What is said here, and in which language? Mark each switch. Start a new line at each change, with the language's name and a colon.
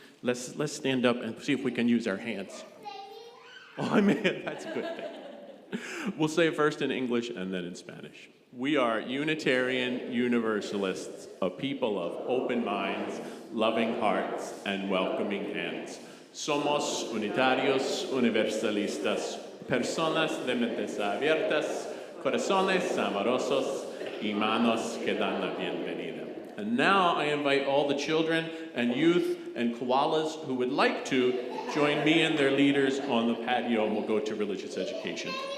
English: Let's stand up and see if we can use our hands. Oh, I mean, that's a good thing. We'll say it first in English and then in Spanish. We are Unitarian Universalists, a people of open minds, loving hearts, and welcoming hands.
Spanish: Somos unitarios universalistas, personas de mentes abiertas, corazones amorosos, y manos que dan la bienvenida.
English: And now I invite all the children and youth and koalas who would like to join me and their leaders on the patio, and we'll go to religious education.